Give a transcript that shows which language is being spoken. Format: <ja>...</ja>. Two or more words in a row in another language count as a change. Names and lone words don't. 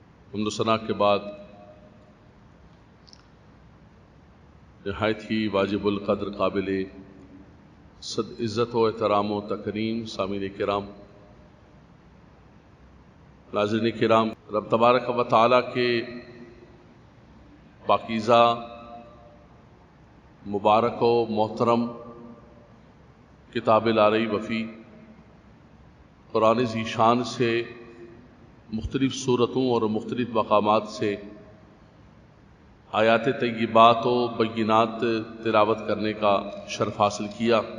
<ur>حمد و ثنا کے بعد نہایت ہی واجب القدر قابل صد عزت و احترام و تکریم سامعین کرام، ناظرین کرام، رب تبارک و تعالیٰ کے پاکیزہ مبارک و محترم کتاب لارئی وفی قرآن ذی شان سے مختلف صورتوں اور مختلف مقامات سے آیات طیبات و بینات تلاوت کرنے کا شرف حاصل کیا۔</ur>